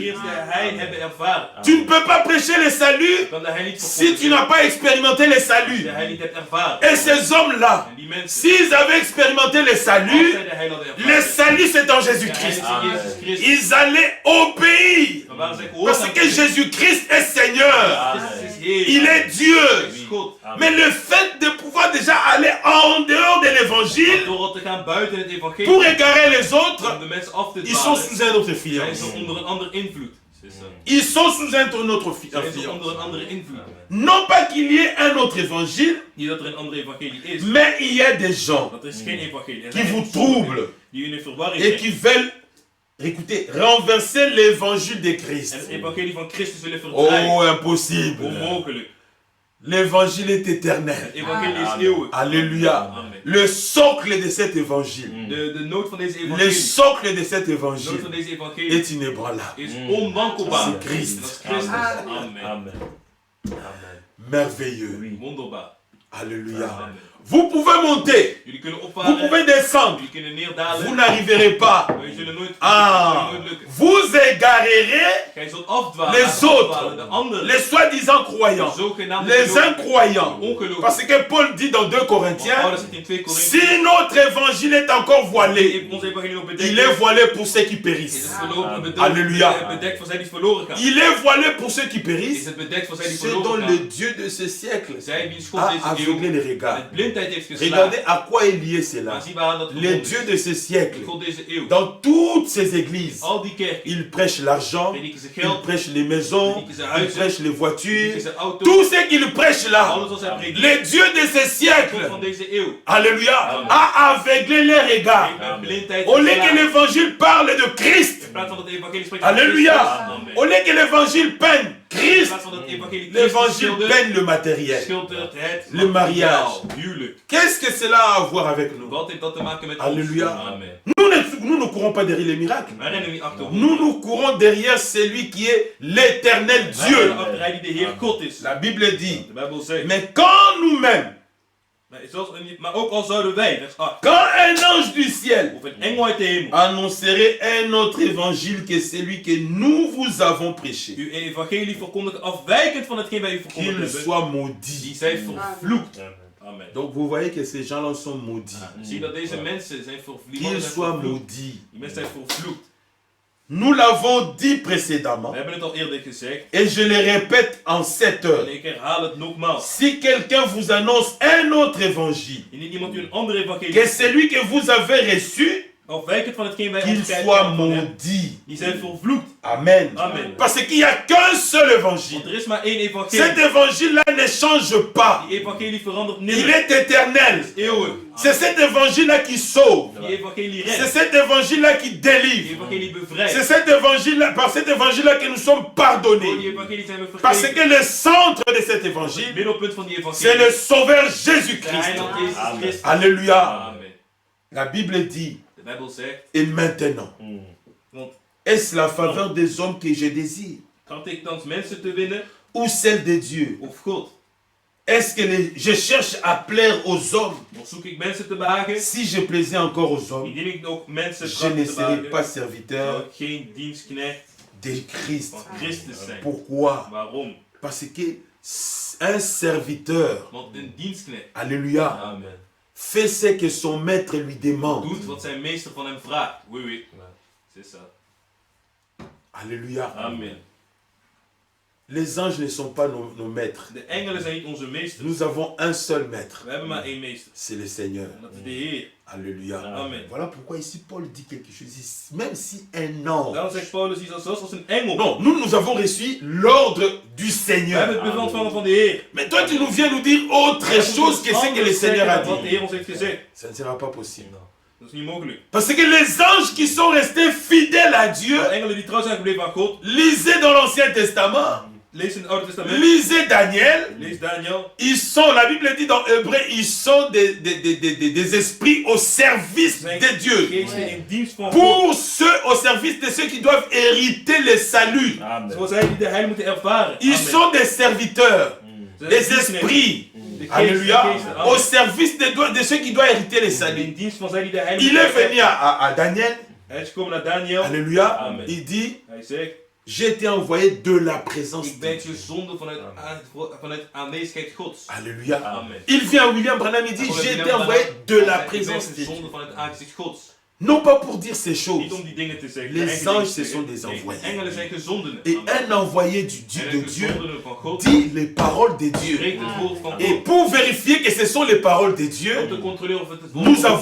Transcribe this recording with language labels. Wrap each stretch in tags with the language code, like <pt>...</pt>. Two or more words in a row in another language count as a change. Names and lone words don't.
<nl>eerst de heil hebben ervaren.</nl> <fr>Tu ne peux pas prêcher le salut</fr> <nl>Kan de heil niet</nl> <fr>si tu</fr> <nl>verkondigen</nl> <fr>n'as pas expérimenté le</fr> <nl>als je</nl> <fr>salut.</fr> <nl>de heil niet hebt ervaren.</nl> <fr>Et ces hommes-là,</fr> <nl>En die mensen,</nl> <fr>s'ils avaient expérimenté le</fr> <nl>als</nl> <fr>salut,</fr> <nl>zij de heil hadden</nl> <fr>le</fr> <nl>ervaren,</nl> <fr>salut c'est en</fr> <nl>de heil</nl> <fr>Jésus-Christ.</fr> <nl>is in Jezus Christus,</nl> <fr>Ils allaient obéir.</fr> <nl>dan waren zij</nl> <fr>Parce</fr> <nl>gehoorzaam.</nl> <fr>que Jésus-Christ est Seigneur.</fr> <nl>Christus is Heer.</nl> <fr>Il est Dieu.</fr> <nl>Hij is God.</nl> <fr>Mais le fait de pouvoir déjà aller en dehors de l'évangile</fr> <nl>Door te gaan buiten het evangelie,</nl> <fr>pour égarer les</fr> <nl>om</nl> <fr>autres,</fr> <nl>de mensen af te</nl> <fr>ils sont</fr> <nl>dwalen,</nl> <fr>sous un autre</fr> <nl>zijn</nl> <fr>influence.</fr> <nl>ze onder een ander invloed.</nl> <fr>Ils sont sous un autre</fr> <nl>Zijn ze</nl> <fr>influence.</fr> <nl>onder een andere invloed.</nl> <fr>Non pas qu'il y ait un autre évangile,</fr> <nl>Niet dat er een andere evangelie is,</nl> <fr>mais il y a des gens</fr> <nl>dat is geen evangelie. Er</nl> <fr>qui</fr> <nl>zijn</nl> <fr>vous</fr> <nl>echt sommigen</nl> <fr>troublent</fr> <nl>die u in verwarring</nl> <fr>et</fr> <nl>brengen.</nl> <fr>qui veulent, écoutez, renverser l'évangile de</fr> <nl>En</nl> <fr>Christ.</fr> <nl>het evangelie van Christus willen verdraaien.</nl> <fr>Oh, impossible.</fr> <nl>Onmogelijk.</nl> <fr>L'évangile est</fr> <nl>Het</nl> <fr>éternel.</fr> <nl>evangelie is eeuwig.</nl> <fr>Alléluia.</fr> <nl>Amen.</nl> <fr>Le socle de cet évangile,</fr> <nl>De nood van deze</nl> <fr>le</fr> <nl>evangelie,</nl> <fr>socle de cet</fr> <nl>de nood van</nl> <fr>évangile</fr> <nl>deze evangelie</nl> <fr>est inébranlable.</fr> <nl>is onwankelbaar.</nl> <fr>C'est Christ.</fr> <nl>En dat is Christus. Amen. Amen. Amen.</nl> <fr>Merveilleux. Oui.</fr> <nl>Wonderbaar.</nl> <fr>Alléluia.</fr> <nl>Amen.</nl> <fr>Vous pouvez monter,</fr> <nl>Jullie kunnen</nl> <fr>vous</fr> <nl>opvaren,</nl> <fr>pouvez descendre,</fr> <nl>jullie kunnen neerdalen,</nl> <fr>vous n'arriverez pas.</fr> <nl>maar jullie zullen nooit,</nl> <fr>Ah,</fr> <nl>zullen nooit lukken.</nl> <fr>vous égarerez</fr> <nl>Gij zult afdwalen,</nl> <fr>les</fr> <nl>afdwalen, de</nl> <fr>autres,</fr> <nl>anderen,</nl> <fr>les soi-disant</fr> <nl>de</nl> <fr>croyants,</fr> <nl>zogenaamde</nl> <fr>les</fr> <nl>gelovigen,</nl> <fr>incroyants.</fr> <nl>ongelovigen.</nl> <fr>Parce que Paul dit dans 2</fr> <nl>Want</nl> <fr>Corinthiens,</fr> <nl>Paulus zegt in 2</nl> <fr>si</fr> <nl>Korinthe,</nl> <fr>notre évangile est encore voilé,</fr> <nl>onze evangelie nog bedekt</nl> <fr>il est</fr> <nl>is,</nl> <fr>voilé pour ceux qui</fr> <nl>is</nl> <fr>périssent.</fr> <nl>het verloren, bedekt, Halleluja. bedekt voor zij die verloren gaan.</nl> <fr>Il est voilé pour ceux qui</fr> <nl>Is</nl> <fr>périssent,</fr> <nl>het bedekt voor zij die</nl> <fr>ce dont</fr> <nl>verloren</nl> <fr>le</fr> <nl>gaan.</nl> <fr>Dieu de ce siècle</fr> <nl>Zij wiens God</nl> <fr>a</fr> <nl>deze</nl> <fr>aveuglé</fr> <nl>eeuw</nl> <fr>les regards.</fr> <nl>met blindheid heeft geslagen.</nl> <fr>Regardez à quoi est lié cela.</fr> <nl>Maar zie waar dat</nl> <fr>Le</fr> <nl>verbonden</nl> <fr>Dieu</fr> <nl>is.</nl> <fr>de ce siècle,</fr> <nl>De God deze eeuw.</nl> <fr>dans toutes ces églises,</fr> <nl>Al die kerken,</nl> <fr>il prêche l'argent,</fr> <nl>prediken ze</nl> <fr>il</fr> <nl>geld,</nl> <fr>prêche les maisons,</fr> <nl>prediken ze</nl> <fr>il</fr> <nl>huizen,</nl> <fr>prêche les voitures,</fr> <nl>prediken ze auto's,</nl> <fr>tout ce qu'il prêche là.</fr> <nl>alles wat zij prediken.</nl> <fr>Le Dieu de ce</fr> <nl>God</nl> <fr>siècle,</fr> <nl>van deze eeuw.</nl> <fr>alléluia,</fr> <nl>Amen.</nl> <fr>a aveuglé les regards.</fr> <nl>Ik ben blindheid</nl> <fr>Au lieu que</fr> <nl>geslagen.</nl> <fr>l'évangile parle de Christ,</fr> <nl>In plaats van dat evangelie spreekt van</nl> <fr>alléluia,</fr> <nl>Christus. Amen.</nl> <fr>au lieu que l'évangile peigne</fr> <nl>In</nl> <fr>Christ,</fr> <nl>plaats van dat evangelie Christus</nl> <fr>l'évangile</fr> <nl>schildert,</nl> <fr>peigne le matériel.</fr> <nl>schildert het</nl> <fr>Le mariage.</fr> <nl>huwelijk.</nl> <fr>Qu'est-ce que cela a à voir avec nous?</fr> <nl>Wat heeft dat te maken met</nl> <fr>Alléluia.</fr> <nl>ons? Amen.</nl> <fr>Nous ne courons pas derrière les miracles.</fr> <nl>Wij rennen niet achter</nl> <fr>Nous courons derrière celui qui est l'éternel</fr> <nl>Wij</nl> <fr>Dieu.</fr> <nl>rennen achter hij die de Heer God is.</nl> <fr>La Bible dit,</fr> <nl>De Bijbel zegt.</nl> <fr>mais quand nous-mêmes,</fr> <nl>Maar ook al zouden wij,</nl> <fr>vers 8, quand un ange du ciel</fr> <nl>of een engel uit de hemel,</nl> <fr>annoncerait un autre évangile que celui que nous vous avons prêché,</fr> <nl>uw evangelie verkondigen afwijkend van hetgeen wij u verkondigd</nl> <fr>qu'il</fr> <nl>hebben,</nl> <fr>soit</fr> <nl>die</nl> <fr>maudit.</fr> <nl>zijn vervloekt. Amen.</nl> <fr>Donc vous voyez que ces gens-là sont maudits.</fr> <nl>Zie dat deze mensen zijn vervloekt.</nl> <fr>Qu'ils soient maudits.</fr> <nl>Die mensen zijn vervloekt.</nl> <fr>Nous l'avons dit précédemment,</fr> <nl>We hebben het al eerder gezegd.</nl> <fr>et je le répète en cette</fr> <nl>En</nl> <fr>heure.</fr> <nl>ik herhaal het nogmaals.</nl> <fr>Si quelqu'un vous annonce un autre évangile,</fr> <nl>Indien iemand u een andere evangelie</nl> <fr>que celui que vous avez reçu,</fr> <nl>afwijkend van hetgeen wij</nl> <fr>qu'il</fr> <nl>onderscheid</nl> <fr>soit</fr> <nl>hebben van hem,</nl> <fr>maudit.</fr> <nl>die zijn vervloekt. Amen. Amen.</nl> <fr>Parce qu'il n'y a qu'un seul évangile.</fr> <nl>Want er is maar één evangelie.</nl> <fr>Cet évangile-là ne change pas.</fr> <nl>Die evangelie verandert</nl> <fr>Il</fr> <nl>nimmer.</nl> <fr>est éternel.</fr> <nl>Eeuwig.</nl> <fr>C'est cet évangile-là qui sauve.</fr> <nl>Die evangelie</nl> <fr>C'est</fr> <nl>redt.</nl> <fr>cet évangile-là qui</fr> <nl>Die</nl> <fr>délivre.</fr> <nl>evangelie</nl> <fr>C'est</fr> <nl>bevrijdt.</nl> <fr>cet évangile-là, par cet évangile-là que nous sommes</fr> <nl>Door die</nl> <fr>pardonnés.</fr> <nl>evangelie zijn we</nl> <fr>Parce</fr> <nl>vergeven.</nl> <fr>que le centre de cet</fr> <nl>Het</nl> <fr>évangile,</fr> <nl>middelpunt van die</nl> <fr>c'est</fr> <nl>evangelie</nl> <fr>le Sauveur</fr> <nl>de</nl> <fr>Jésus-Christ.</fr> <nl>heiland Jezus Christus.</nl> <fr>Alléluia.</fr> <nl>Amen.</nl> <fr>La Bible dit,</fr> <nl>De Bijbel zegt,</nl> <fr>et maintenant,</fr> <nl>want</nl> <fr>est-ce la faveur des hommes que je désire</fr> <nl>tracht ik thans mensen te winnen</nl> <fr>ou celle de Dieu?</fr> <nl>of God?</nl> <fr>Est-ce que je cherche à plaire aux hommes?</fr> <nl>Of zoek ik mensen te behagen?</nl> <fr>Si je plaisais encore aux hommes,</fr> <nl>Indien ik nog mensen</nl> <fr>je</fr> <nl>tracht</nl> <fr>ne</fr> <nl>te</nl> <fr>serais</fr> <nl>behagen,</nl> <fr>pas</fr> <nl>zou</nl> <fr>serviteur</fr> <nl>ik geen dienstknecht</nl> <fr>de Christ.</fr> <nl>van Christus zijn.</nl> <fr>Pourquoi?</fr> <nl>Waarom?</nl> <fr>Parce que un serviteur,</fr> <nl>Want een dienstknecht,</nl> <fr>alléluia,</fr> <nl>amen,</nl> <fr>fait ce que son maître lui demande.</fr> <nl>doet wat zijn meester van hem vraagt.</nl> <fr>Oui, oui. C'est ça. Alléluia.</fr> <nl>Amen.</nl> <fr>Les anges ne sont pas nos maîtres.</fr> <nl>De engelen zijn niet onze meesters.</nl> <fr>Nous avons un seul maître.</fr> <nl>We hebben maar één meester.</nl> <fr>C'est le Seigneur.</fr> <nl>En dat is de Heer.</nl> <fr>Alléluia.</fr> <nl>Amen.</nl> <fr>Voilà pourquoi ici Paul dit quelque chose. Même si un ange.</fr> <nl>Daarom zegt Paulus iets als een engel.</nl> <fr>Non, nous avons reçu l'ordre du</fr> <nl>We</nl> <fr>Seigneur.</fr> <nl>hebben het bevel ontvangen van de Heer.</nl> <fr>Mais toi, tu nous viens nous dire autre chose que ce que le Seigneur a</fr> <nl>Wat de</nl> <fr>dit.</fr> <nl>Heer ons heeft gezegd.</nl> <fr>Ça ne sera pas possible.</fr> <nl>Dat is niet mogelijk.</nl> <fr>Parce que les anges qui sont restés fidèles à Dieu,</fr> <nl>De engelen die trouw zijn gebleven aan God.</nl> <fr>lisez dans l'Ancien Testament,</fr> <nl>lees in het Oude Testament.</nl> <fr>Lisez Daniel.</fr> <nl>Lees Daniel.</nl> <fr>Ils sont, la Bible dit dans Hébreu, ils sont des esprits au service de Dieu.</fr> <nl>Geesten in dienst van God.</nl> <fr>Pour ceux, au service de ceux qui doivent hériter le salut.</fr> <nl>Amen. Zoals hij die de heil moeten ervaren.</nl> <fr>Ils</fr> <nl>Amen.</nl> <fr>sont des serviteurs,</fr> <nl>Zijn</nl> <fr>des</fr> <nl>dienstnemen.</nl> <fr>esprits.</fr> <nl>De geest,</nl> <fr>Alléluia.</fr> <nl>de geesten.</nl> <fr>Au</fr> <nl>Amen.</nl> <fr>service de ceux qui doivent hériter le</fr> <nl>In</nl> <fr>salut.</fr> <nl>dienst van zij die de heil</nl> <fr>Il</fr> <nl>moeten</nl> <fr>est venu</fr> <nl>ervaren.</nl> <fr>à Daniel.</fr> <nl>Hij is gekomen naar Daniel.</nl> <fr>Alléluia.</fr> <nl>Amen.</nl> <fr>Il dit,</fr> <nl>Hij zegt,</nl> <fr>j'ai été envoyé de la présence</fr> <nl>ik</nl> <fr>de</fr> <nl>ben</nl> <fr>Dieu.</fr> <nl>gezonden vanuit aanwezigheid Gods.</nl> <fr>Alléluia.</fr> <nl>Amen.</nl> <fr>Il vient à William Branham, il dit, j'ai été envoyé de la présence</fr> <nl>Ik</nl> <fr>de</fr> <nl>ben</nl> <fr>Dieu.</fr> <nl>gezonden vanuit het aangezicht Gods.</nl> <fr>Non pas pour dire ces</fr> <nl>Niet</nl> <fr>choses.</fr> <nl>om die dingen te zeggen.</nl> <fr>Les</fr> <nl>de eigen</nl> <fr>anges,</fr> <nl>dingen te</nl> <fr>ce sont</fr> <nl>zeggen.</nl> <fr>des</fr> <nl>Nee,</nl> <fr>envoyés.</fr> <nl>de engelen zijn gezondenen.</nl> <fr>Et</fr> <nl>Amen.</nl> <fr>un envoyé de</fr> <nl>En een</nl> <fr>Dieu</fr> <nl>gezondene van God</nl> <fr>dit les paroles de Dieu.</fr> <nl>spreekt het woord van</nl> <fr>Et</fr> <nl>God.</nl> <fr>pour vérifier que ce sont les paroles de</fr> <nl>Om</nl> <fr>Dieu,</fr> <nl>te controleren of het het woord</nl> <fr>nous</fr> <nl>van</nl>